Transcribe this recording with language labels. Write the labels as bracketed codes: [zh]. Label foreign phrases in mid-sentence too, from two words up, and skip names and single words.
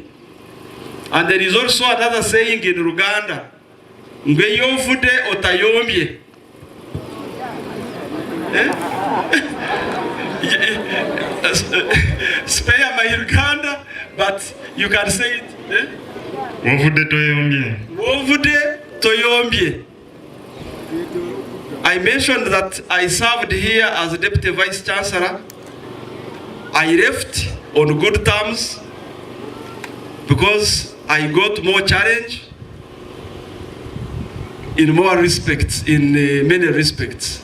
[en] And there is also another saying in Uganda, [lg] Ngwe yovude otayombye. [en] Spare my Uganda, but you can say it. [lg] Wovude toyombye. Wovude toyombye. [en] I mentioned that I served here as a Deputy Vice Chancellor. I left on good terms because I got more challenge in more respects, in many respects.